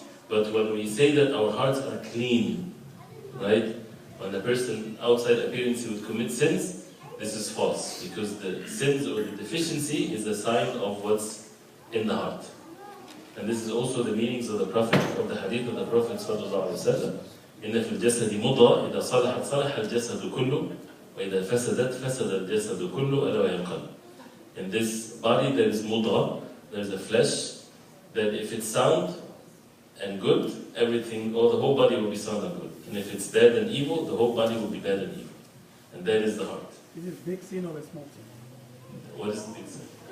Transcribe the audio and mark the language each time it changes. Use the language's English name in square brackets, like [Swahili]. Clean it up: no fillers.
[English] But when we say that our hearts are clean, right? When a person outside appearance he would commit sins, this is false, because the sins or the deficiency is a sign of what's in the heart. And this is also the meanings of the Prophet, of the hadith of the Prophet sallallahu alaihi wasallam. [Arabic] إن في الجسد مضغة إذا صلحت صلح الجسد كله وإذا فسدت فسد الجسد كله ألا وهي القلب. [English] In this body there is mudghah, there is a flesh, that if it's sound and good, everything, or the whole body will be sound and good. And if it's bad and evil, the whole body will be bad and evil. And that is the heart. Is it big sin or a small sin? What is the big sin?